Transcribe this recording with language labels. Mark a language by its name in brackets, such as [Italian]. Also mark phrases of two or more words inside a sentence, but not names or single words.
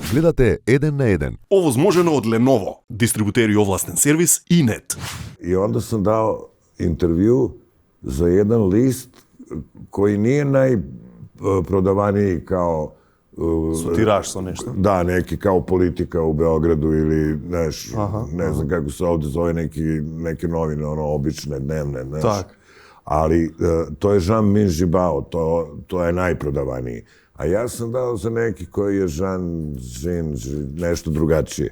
[Macedonian] Гледате 1 на 1. Овозможено од Lenovo, дистрибутери овластен сервис и нет. [Serbian] I onda sam dao intervju za jedan list koji nije najprodavaniji kao... [Macedonian] Тираж со нешто. [Serbian] Da, neki kao Politika u Beogradu ili, ne znam kako se ovde zove, neke novine, obične, dnevne, [Macedonian] Так. [Serbian] Ali to je Jean Minjibao, to je najprodavaniji. A ja sam dao za neki koji je nešto drugačije.